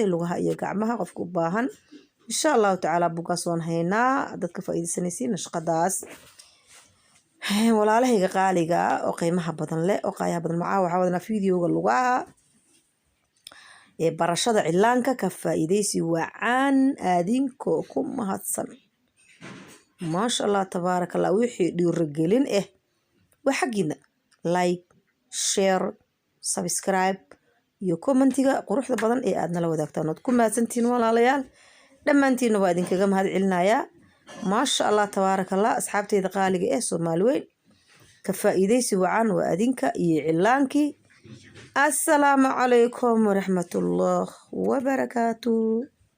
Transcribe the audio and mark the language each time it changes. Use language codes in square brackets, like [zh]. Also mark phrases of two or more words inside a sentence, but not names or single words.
[so] lugaha iyo gacmaha qofka u baahan [ar] إن شاء الله تعالى [so] buuggaas waan haynaa dadka faa'iideysanaysiin shaqadaas walaalahayga qaaliga oo qiimaha badan leh oo qaayaha badan macaa waxa wadana fiidiyoga lugaha barashada cilaanka ka faa'iideysi wacan adinkoo ku mahadsan [ar] ما شاء الله تبارك الله [so] وحي dhiirigelin waxagina [en] like share subscribe [so] iyo commentiga quruxda badan ee aad nala wadaagtaan ku mahadsantiin walaalayaal dhamaantiin waa idinkaga mahad celinayaa [ar] ما شاء الله تبارك الله [so] asxaabteyda qaaliga Soomaali weyn ka faa'iideysi wacan waa adinka iyo cilaankii [ar] السلام عليكم ورحمة الله وبركاته